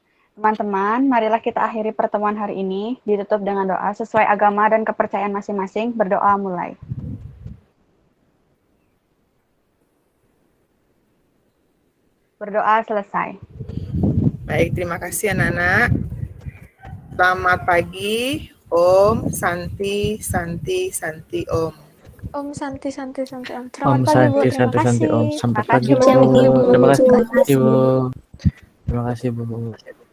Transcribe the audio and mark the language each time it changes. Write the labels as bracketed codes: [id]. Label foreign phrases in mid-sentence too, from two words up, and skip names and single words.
[id] Teman-teman, marilah kita akhiri pertemuan hari ini ditutup dengan doa sesuai agama dan kepercayaan masing-masing. Berdoa mulai. Berdoa selesai. Baik, terima kasih anak-anak. Selamat pagi. [sa] Om Santi Santi Santi Om. Om Santi Santi Santi Om. Om [id] Selamat pagi Bu. [sa] Santi [id] Terima [sa] Santi Santi [id] kasih. Om. Selamat Makasih, pagi Bu. Bu. Terima kasih Terima kasih. Bu. Terima kasih Bu.